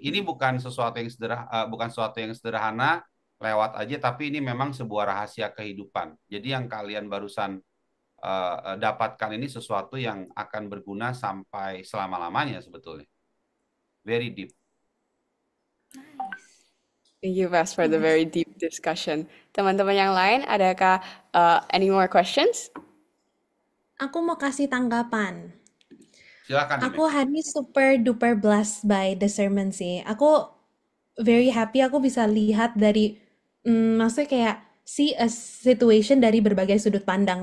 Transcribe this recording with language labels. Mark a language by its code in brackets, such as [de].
[id] Ini bukan sesuatu yang sederhana, lewat aja, tapi ini memang sebuah rahasia kehidupan. Jadi yang kalian barusan dapatkan ini sesuatu yang akan berguna sampai selama-lamanya sebetulnya. [en] Very deep. Thank you, Pes, for the very deep discussion. [id] Teman-teman yang lain, adakah [en] any more questions? [id] Aku mau kasih tanggapan. Silakan. Aku hari ini [en] super duper blessed by the sermon [id] sih. Aku [en] very happy [id] aku bisa lihat dari maksudnya kayak [en] see a situation [id] dari berbagai sudut pandang.